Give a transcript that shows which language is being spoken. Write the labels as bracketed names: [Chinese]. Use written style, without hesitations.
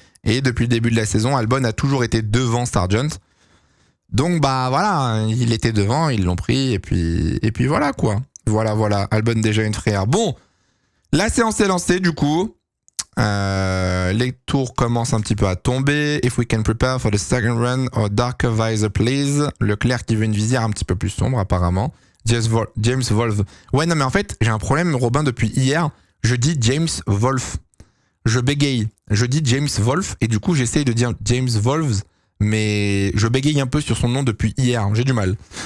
[French] Et depuis le début de la saison, Albon a toujours été devant Sargent. Donc bah voilà, il était devant, ils l'ont pris et puis voilà quoi. Voilà, Albon déjà une frayeur. Bon, la séance est lancée du coup. Les tours commencent un petit peu à tomber. [English] If we can prepare for the second run or darker visor please. [French] Leclerc qui veut une visière un petit peu plus sombre apparemment. James Wolf. Ouais non mais en fait j'ai un problème Robin depuis hier. Je dis James Wolf. Je bégaye. Je dis James Wolf et du coup j'essaye de dire James Wolves. Mais je bégaye un peu sur son nom depuis hier, j'ai du mal.